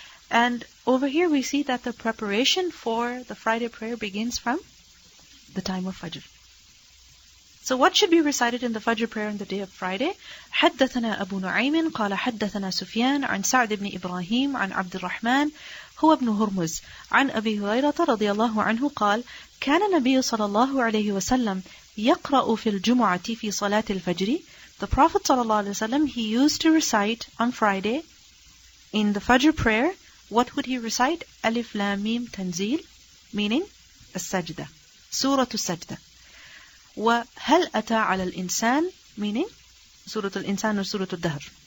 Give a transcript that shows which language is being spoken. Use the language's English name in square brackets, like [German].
[English] And over here we see that the preparation for the Friday prayer begins from the time of Fajr. So what should be recited in the Fajr prayer on the day of Friday? [Arabic] حدثنا أبو نعيم قال حدثنا سفيان عن سعد بن إبراهيم عن عبد الرحمن هو ابن هرمز عن أبي هريرة رضي الله عنه قال كان النبي صلى الله عليه وسلم يقرأ في الجمعة في صلاة الفجر. [English] The Prophet [Arabic] صلى الله عليه وسلم, [English] he used to recite on Friday in the Fajr prayer. What would he recite? Alif Lam Mim Tanzil, meaning السجدة, Surah السجدة. [Arabic] وهل أتى على الإنسان, [English] meaning Surah Al-Insan or Surah Al-Dahr.